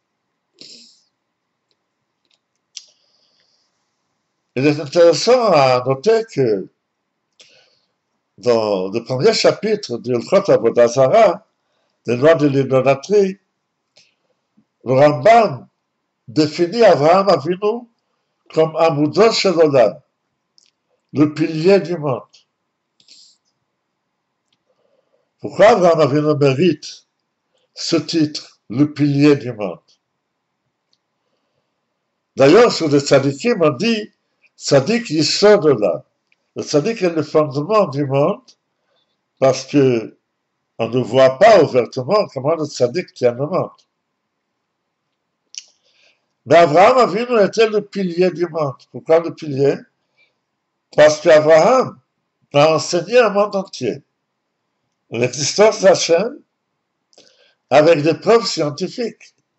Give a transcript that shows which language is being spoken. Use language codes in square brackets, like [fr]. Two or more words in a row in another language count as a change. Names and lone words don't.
[fr] Il est intéressant à noter que dans le premier chapitre du [he] הלכות עבודה זרה, [fr] les lois de l'idolâtrie, le Rambam définit Abraham Avinu comme [he] עמודו של עולם, [fr] le pilier du monde. Pourquoi Abraham Avinu mérite ce titre, le pilier du monde? D'ailleurs, sur les tzadikim, on dit [he] צדיק יסוד עולם. [fr] Le tzadik est le fondement du monde parce que on ne voit pas ouvertement comment le tzaddik tient le monde. Mais Abraham Avinu était le pilier du monde. Pourquoi le pilier? Parce qu'Abraham a enseigné au monde entier l'existence d'Hachem avec des preuves scientifiques.